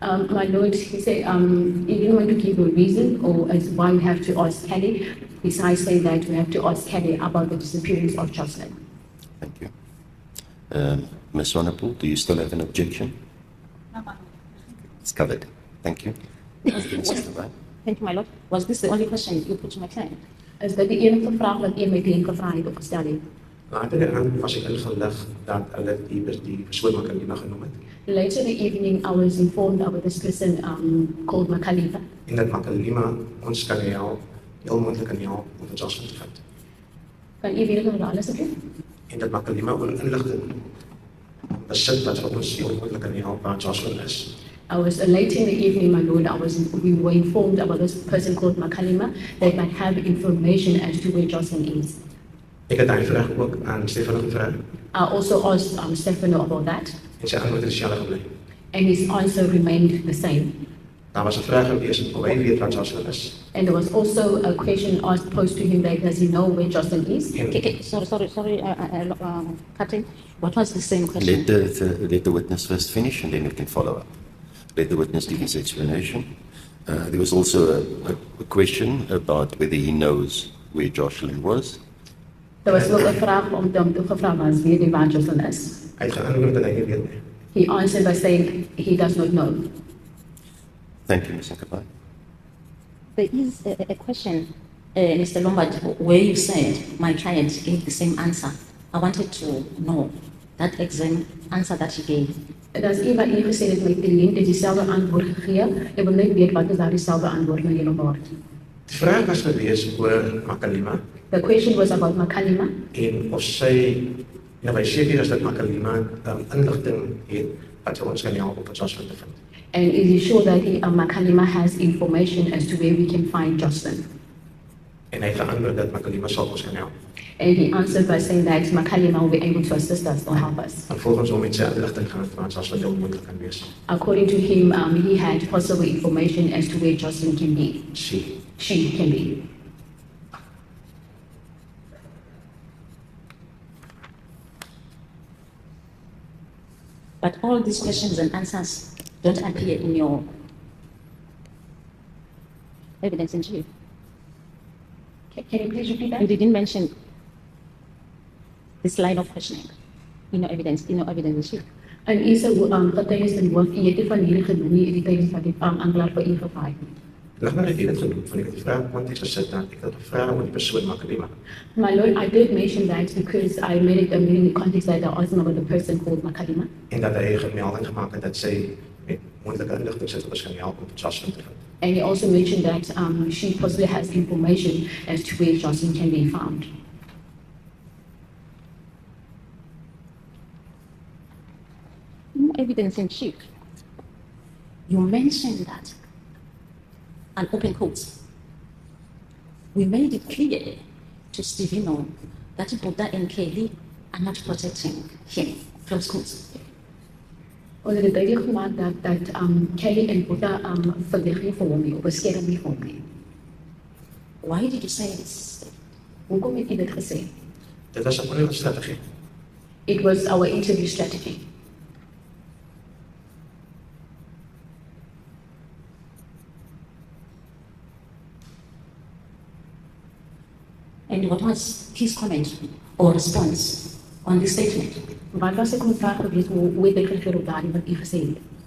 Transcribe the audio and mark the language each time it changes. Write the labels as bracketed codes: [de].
[en] My lord, he said he didn't want to give a reason or as why we have to ask Kelly, besides saying that we have to ask Kelly about the disappearance of JOSHLIN. Thank you. Ms. Swanepoel, do you still have an objection? It's covered. Thank you. Thank you, my lord. Was this the only question you put to my client? [af] Is dit die enige vraag wat een my kliënt gevra het of gestel het? Later daaraan was ek ingelig dat hulle die persoon Makalima genoem het. [en] Later in the evening, I was informed about this person called Makalima. [af] En dat Makalima ons kan help, heel moontlik kan help om vir JOSHLIN te vind. Kan u weer herhaal asseblief? En dat Makalima oor inligting besit wat vir ons heel moontlik kan help waar JOSHLIN is. [en] I was later in the evening, my lord. We were informed about this person called Makalima that might have information as to where JOSHLIN is. [af] Ek het daai vraag ook aan Stefano gevra [en] I also asked Stefano about that, [af] en sy antwoord het dieselfde gebly. [en] and his answer remained the same. [af] Daar was 'n vraag gewees of hy weet wat JOSHLIN is. [en] And there was also a question posed to him that does he know where JOSHLIN is? [af] En [en] Okay, sorry, Captain. What was the same question? Let the witness first finish and then we can follow up. Let the witness give his explanation. There was also a question about whether he knows where JOSHLIN was. There was [af] ook 'n vraag om hom te gevra was weet hy waar JOSHLIN is. hy het geantwoord dat hy nie weet nie. [en] He answered by saying he does not know. Thank you, Ms. Nkabai. There is a question, Mr. Lombard, where you said my client gave the same answer. I wanted to know that exact answer that he gave. [af] Dit is een wat u gesê het my kliënt het dieselfde antwoord gegee. Ek wil net weet wat is daar dieselfde antwoord na die Lombard. Die vraag was gewees oor Makalima [en] The question was about Makalima [af] en of sy hy seker is dat Makalima inligting het wat vir ons kan help om JOSHLIN te vind. [en] and is he sure that Makalima has information as to where we can find JOSHLIN? [af] En hy het geantwoord dat Makalima sal ons kan help. [en] And he answered by saying that Makalima will be able to assist us or help us. [af] En volgens hom het sy inligting gehad waar JOSHLIN heel moontlik kan wees. [en] According to him, he had possible information as to where JOSHLIN can be. She can be. But all these questions and answers don't appear in your evidence in chief. Can you please repeat You that? didn't mention this line of questioning in your evidence in chief. [af] En u se getuienis in hoof, u het nie van hierdie genoem nie, die tydens wat die aanklaer vir u gevra het. Lag maar net dit genoem van ek het die vraag konteks gesit dat ek het gevra oor die persoon Makalima. [en] My lord, I did mention that because I made it in the context that I was asking about the person called Makalima. [af] En dat hy 'n melding gemaak het dat sy met moontlike inligting sit wat ons kan help om JOSHLIN te vind. [en] And he also mentioned that she possibly has information as to where JOSHLIN can be found. In your evidence in chief, you mentioned that, and open quotes, we made it clear to Stevino that Buddha and Kelly are not protecting him, close quotes. [af] Ons het duidelik gemaak dat Kelly en Buddha verdedig nie vir hom nie, of beskerm nie vir hom nie. [en] Why did you say this? [af] Hoekom het u dit gesê? Dit was 'n onderhoudsstrategie. [en] It was our interview strategy. And what was his comment or response on this statement? [af] Wat was sy kommentaar geweest hoe het hy gereageer op daardie wat u gesê het?